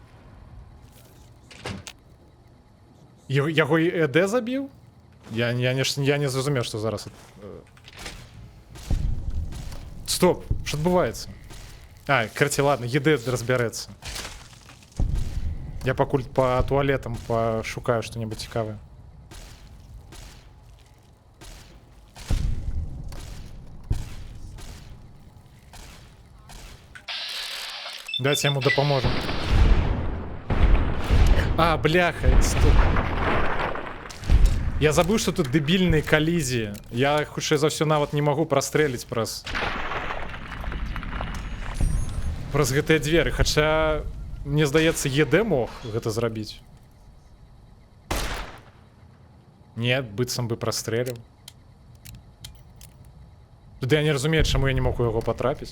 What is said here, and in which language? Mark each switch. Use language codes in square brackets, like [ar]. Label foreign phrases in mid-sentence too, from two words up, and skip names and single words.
[be] Яго і ЭД забіў? Я не зразумеў, што зараз. Стоп, што адбываецца? А, карці, ладно, ЕД разбярэцца. Я пакуль па туалетам пашукаю што-небудзь цікавае. [ru] Давайте ему допоможем. А, бляха, стоп. Я забыл, что тут дебильные коллизии. [be] Я хутчэй за ўсё нават не могу прастрэліць праз гэтыя дзверы. Хаця, мне здаецца, ЕД мог гэта зрабіць. Нет, быццам бы прастрэліў. Тады я не разумею, чаму я не мог у яго патрапіць.